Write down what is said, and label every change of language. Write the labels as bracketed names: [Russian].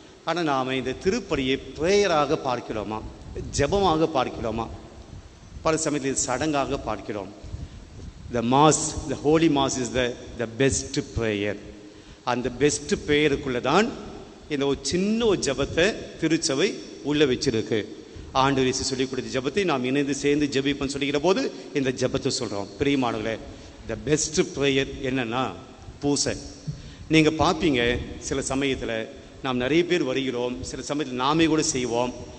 [Tamil] ஆனால் நாம் இந்த திருப்பலியை ப்ரேயராக பார்க்கிறோமா, ஜெபமாக பார்க்கிறோமா? பல சமயத்தில் இது சடங்காக பார்க்கிறோம். [English] the holy mass is the best prayer. [Tamil] அந்த பெஸ்ட் ப்ரேயருக்குள்ளே தான் இந்த ஒரு சின்ன ஒரு ஜெபத்தை திருச்சபை உள்ள வச்சிருக்கு. ஆண்டவர் இயேசு சொல்லிக் கொடுத்த ஜெபத்தை நாம் இணைந்து சேர்ந்து ஜெபிப்போம்னு சொல்லிக்கிற போது இந்த ஜெபத்தை சொல்கிறோம். பிரியமானவர்களே, த பெஸ்ட் ப்ரேயர் என்னன்னா பூசை. நீங்கள் பார்ப்பீங்க, சில சமயத்தில் நாம் நிறைய பேர் வருகிறோம், சில சமயத்தில் நாமே கூட செய்வோம்.